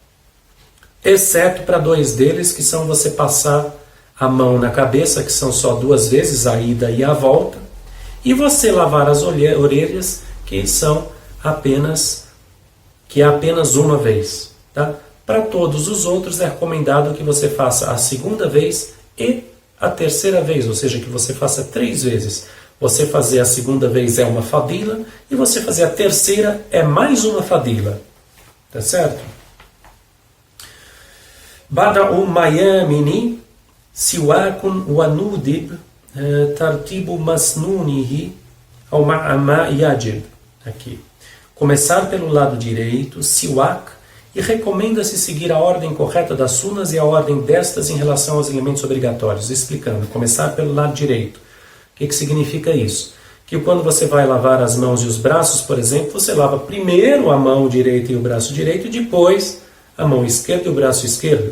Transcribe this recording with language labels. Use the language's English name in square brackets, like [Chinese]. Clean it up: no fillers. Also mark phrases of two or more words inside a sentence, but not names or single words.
[Portuguese] Exceto para 2 deles, que são você passar a mão na cabeça, que são só 2 vezes, a ida e a volta, e você lavar as orelhas, que é apenas uma vez. Tá? Para todos os outros é recomendado que você faça a segunda vez e a terceira vez, ou seja, que você faça 3 vezes. Você fazer a segunda vez é uma fadila, e você fazer a terceira é mais uma fadila. Tá certo? [Arabic] بدء الميامن سواك وندب ترتيب مسنونه أو مع ما يجب. [Portuguese] Aqui. Começar pelo lado direito, siwak, e recomenda-se seguir a ordem correta das sunas e a ordem destas em relação aos elementos obrigatórios. Explicando, começar pelo lado direito. O que significa isso? Que quando você vai lavar as mãos e os braços, por exemplo, você lava primeiro a mão direita e o braço direito, e depois a mão esquerda e o braço esquerdo.